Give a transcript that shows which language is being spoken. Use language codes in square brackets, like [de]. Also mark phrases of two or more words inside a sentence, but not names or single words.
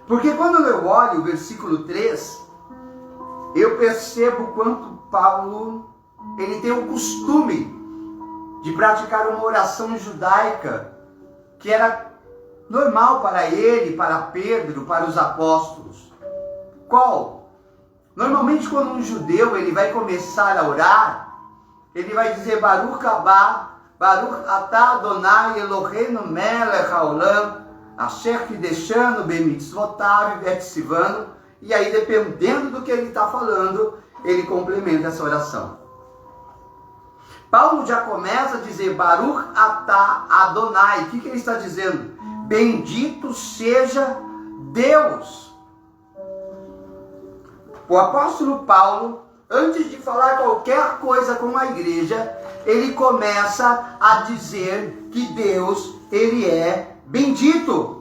[pt] Porque quando eu olho o versículo 3, eu percebo quanto Paulo, ele tem o costume de praticar uma oração judaica, que era normal para ele, para Pedro, para os apóstolos. Qual? Normalmente quando um judeu ele vai começar a orar, ele vai dizer [he] ברוך אבא, ברוך אתה אדוני אלוהינו מלך העולם, אשר קדשנו במצוותיו וצוונו. [pt] E aí, dependendo do que ele está falando, ele complementa essa oração. Paulo já começa a dizer [he] ברוך אתה אדוני. [pt] O que ele está dizendo? Bendito seja Deus. O apóstolo Paulo, antes de falar qualquer coisa com a igreja, ele começa a dizer que Deus, ele é bendito.